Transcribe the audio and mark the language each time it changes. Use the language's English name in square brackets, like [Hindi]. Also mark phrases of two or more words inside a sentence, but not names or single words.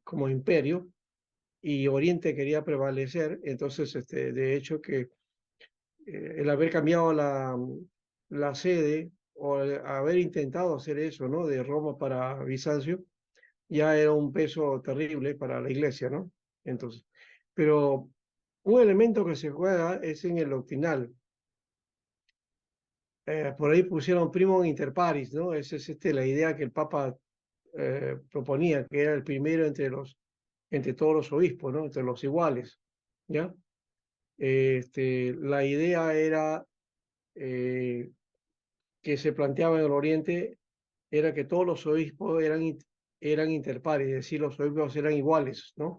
[Spanish] Como imperio, y Oriente quería prevalecer, entonces, de hecho que el haber cambiado la sede o el haber intentado hacer eso, ¿no? De Roma para Bizancio, ya era un peso terrible para la iglesia, ¿no? Entonces, pero un elemento que se juega es en el doctrinal. Por ahí pusieron [Latin] primum inter pares, [Spanish] ¿no? Esa es la idea que el Papa proponía, que era el primero entre todos los obispos, ¿no? Entre los iguales, ¿ya? La idea era eh, que se planteaba en el Oriente era que todos los obispos eran interpares, es decir, los obispos eran iguales, ¿no?